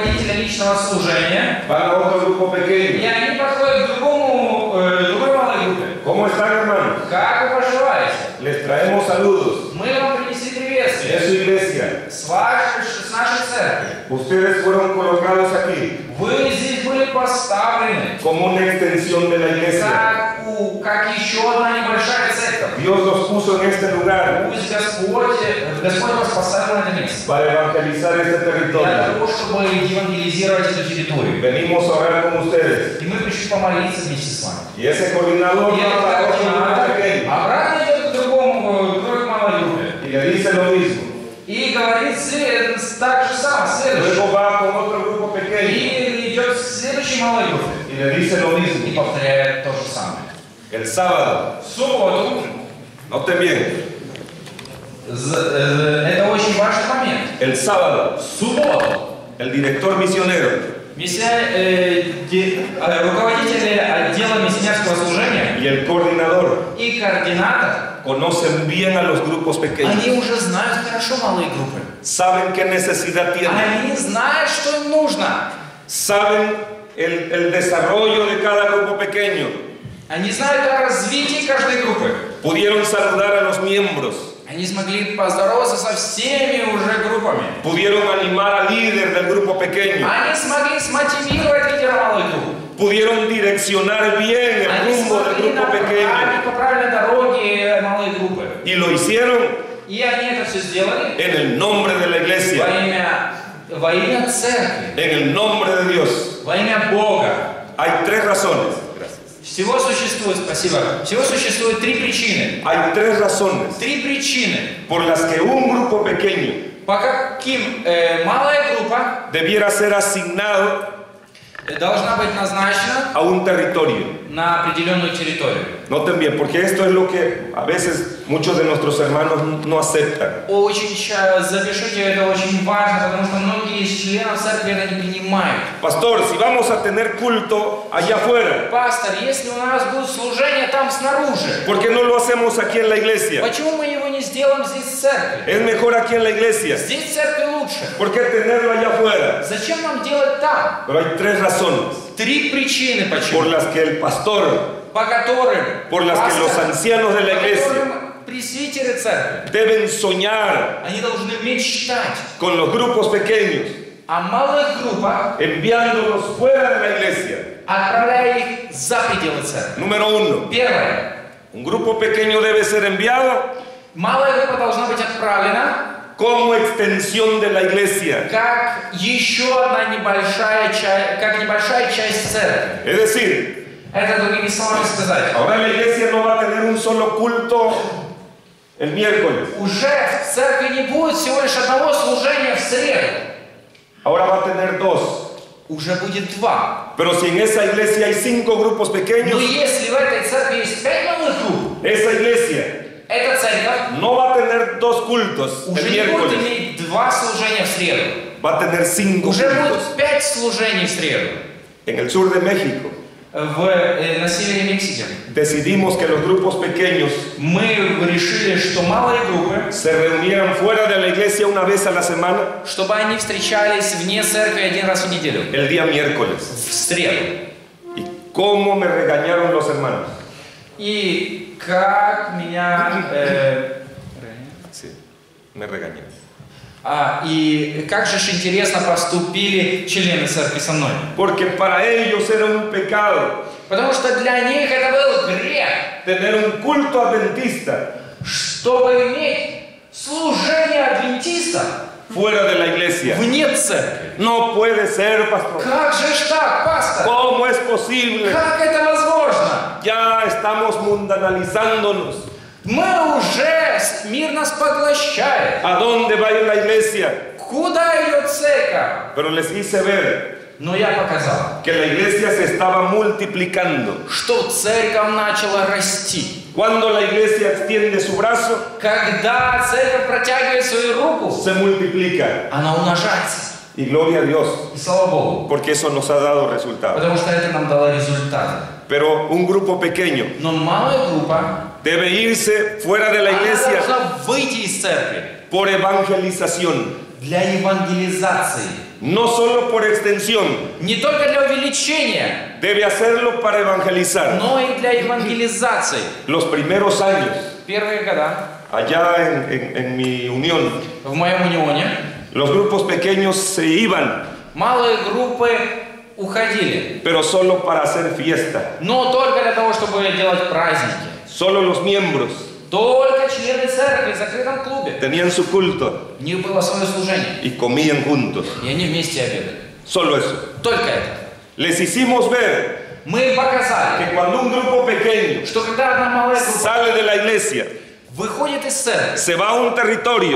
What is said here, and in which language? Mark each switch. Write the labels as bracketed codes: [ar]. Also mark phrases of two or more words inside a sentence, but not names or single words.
[es] Van a otro grupo и pequeño. [ru] они подходят к другому [es] ¿Cómo están, hermanos? [ru] Как вы поживаете? [es] Les traemos saludos [ru] Мы вам принесли de приветствие [es] su iglesia. [ru] с нашей церкви. [es] Ustedes fueron colocados aquí [ru] Вы здесь были поставлены [es] como una extensión de la iglesia. [ru] как еще одна небольшая церковь. [es] Dios los puso en este lugar [ru] Пусть Господь вас поставил на это место. [es] para evangelizar este Для territorio. [ru] того, чтобы евангелизировать эту территорию. [es] Venimos a orar con ustedes. [ru] И мы пришли помолиться вместе с вами. [es] Y ese coordinador [ru] И этот [es] va a otro grupo координатор pequeño [ru] обратно идет к другой малой группе. [es] y le dice lo mismo. [ru] И говорит так же самое, следующее. [es] Luego va con otro grupo pequeño [ru] И идет к следующей малой группе. [es] y le dice lo И mismo. [ru] повторяет то же самое. [es] El sábado, [ru] В субботу, [es] noten bien, [ru] это очень важный момент. [es] el sábado, [ru] В субботу [es] el director misionero [ru] руководители отдела миссионерского служения [es] y el coordinador [ru] и координатор, [es] conocen bien a los grupos pequeños, [ru] они уже знают хорошо малые группы. [es] saben qué necesidad tienen, [ru] Они знают, что им нужно. [es] saben el desarrollo de cada grupo pequeño, [ru] Они знают о развитии каждой группы. [es] pudieron saludar a los miembros, [ru] Они смогли поздороваться со всеми уже группами. [es] pudieron animar al líder del grupo pequeño, [ru] Они смогли смотивировать лидера малой группы. [es] pudieron direccionar bien el Они rumbo del смогли grupo pequeño [ru] направить по правильной дороге малой группы. [es] y lo hicieron [ru] И они это все сделали [es] en el nombre de la iglesia, [ru] во имя церкви, [es] en el nombre de Dios. [ru] во имя Бога. [es] Hay tres razones. [ru] Всего существует три причины. [es] Hay tres razones [ru] Три причины, [es] por las que un grupo pequeño [ru] по каким малая группа [es] debiera ser asignado [ru] должна быть назначена [es] a un territorio. [ru] на определенную территорию. [es] Noten bien, porque esto es lo que a veces muchos de nuestros hermanos no aceptan. [ru] Запишите, это очень важно, потому что многие из членов церкви это не принимают. [es] Pastor, si vamos a tener culto allá afuera, [ru] Пастор, если у нас будет служение там снаружи, [es] ¿por qué no lo hacemos aquí en la iglesia? [ru] почему мы его не сделаем здесь в церкви? [es] Es mejor aquí en la iglesia. [ru] Здесь в церкви лучше. [es] ¿Por qué tenerlo allá afuera? [ru] Зачем нам делать там? [es] Pero hay tres razones [ru] Три причины, por почему. [es] las que el pastor, [ru] По которым [es] por las que los ancianos de la по iglesia [ru] которым пресвитеры церкви, [es] deben soñar [ru] они должны мечтать [es] con los grupos pequeños, [ru] о малых группах, [es] enviándolos fuera de la iglesia. [ru] отправляя их за пределы церкви. [es] Número uno, [ru] Первое. [es] un grupo pequeño debe ser enviado [ru] Малая группа должна быть отправлена [es] como extensión de la iglesia. [ru] как еще одна небольшая часть церкви. [es] Es decir, [ru] Это другими словами сказать. [es] ahora la iglesia no va a tener un solo culto el miércoles. [ru] Уже в церкви не будет всего лишь одного служения в среду. [es] Ahora va a tener dos. [ru] Уже будет два. [es] Pero si en esa iglesia hay 5 grupos Но pequeños, [ru] если в этой церкви есть 5 малых групп, [es] esa iglesia [ru] эта церковь [es] no va a tener 2 cultos el [ru] уже не будет [es] miércoles, [ru] иметь 2 служения в среду. [es] va a tener 5 Уже cultos. [ru] будет 5 служений в среду. [es] En el sur de México [ru] На севере Мексики [es] decidimos que los grupos pequeños [ru] мы решили, что малые группы, [es] se reunieran fuera de la iglesia una vez a la semana, [ru] чтобы они встречались вне церкви один раз в неделю, [es] el día miércoles. [ru] в среду. [es] Y cómo me regañaron los hermanos. [ru] И как меня... [es] Sí, me regañaron. [ru] И как же интересно поступили члены церкви со мной. [es] Porque para ellos era un pecado [ru] Потому что для них это был грех, [es] tener un culto adventista [ru] чтобы иметь служение адвентиста [es] fuera de la iglesia. [ru] вне церкви. [es] No puede ser, pastor. [ru] Как же ж так, пастор? [es] ¿Cómo es posible? [ru] Как это возможно? [es] Ya estamos mundanalizándonos. [ru] Мы уже мир нас поглощает. [es] ¿A dónde va a ir la iglesia? [ru] Куда идет церковь? [es] Pero les hice ver [ru] Но я показал, [es] que la iglesia se estaba multiplicando. [ru] что церковь начала расти. [es] Cuando la iglesia extiende su brazo, [ru] Когда церковь протягивает свою руку, [es] se multiplica. [ru] она умножается. [es] Y gloria a Dios, [ru] И слава Богу. [es] porque eso nos ha dado resultados. [ru] Потому что это нам дало результаты. [es] Pero un grupo pequeño [ru] Но малая группа, [es] debe irse fuera de la она iglesia [ru] должна выйти из церкви [es] por evangelización. [ru] для евангелизации. [es] no solo por extensión, [ru] не только для увеличения, [es] debe hacerlo para evangelizar. [ru] но и для евангелизации. [es] Los primeros años, [ru] Первые года [es] allá en mi unión, [ru] в моем унионе [es] los grupos pequeños se iban, [ru] малые группы уходили, [es] pero solo para hacer fiesta. [ru] но только для того, чтобы делать праздники. [es] Solo los miembros [ru] Только члены церкви в закрытом клубе. [es] tenían su culto [ru] У них было свое служение, [es] y comían juntos. [ru] и они вместе обедали. [es] Solo eso. [ru] Только это. [es] Les hicimos ver [ru] Мы им показали, [es] que cuando un grupo pequeño [ru] что когда одна малая группа [es] sale de la iglesia, [ru] выходит из церкви, [es] se va a un territorio,